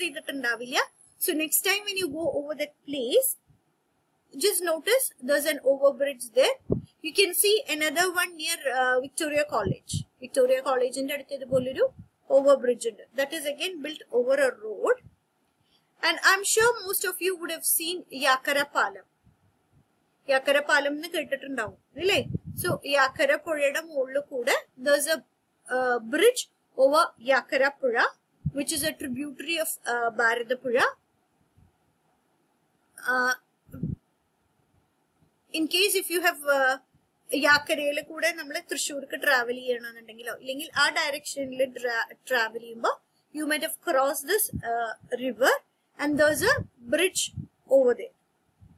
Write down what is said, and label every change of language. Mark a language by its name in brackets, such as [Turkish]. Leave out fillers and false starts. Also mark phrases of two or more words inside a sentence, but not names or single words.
[English] So next time when you go over that place, just notice there's an overbridge there. You can see another one near Victoria College. Victoria College in the overbridge. That is again built over a road. And I'm sure most of you would have seen Yakara Palam. [Malayalam] യാക്കര പാലം നാ കേട്ടിട്ടുണ്ടാവു, really? [English] So [Malayalam] യാക്കര പുഴയുടെ മോളു കൂടി [English] there's a bridge over Yakara Puzha, which is a tributary of Bharatapuzha. In case if you have [Malayalam] യാക്കരയിൽ കൂടി നമ്മളെ തൃശ്ശൂർ travel ചെയ്യാനുണ്ടെങ്കിലോ ഇല്ലെങ്കിൽ ആ direction travel ചെയ്യുമ്പോ [English] you might have crossed this river and there's a bridge over there.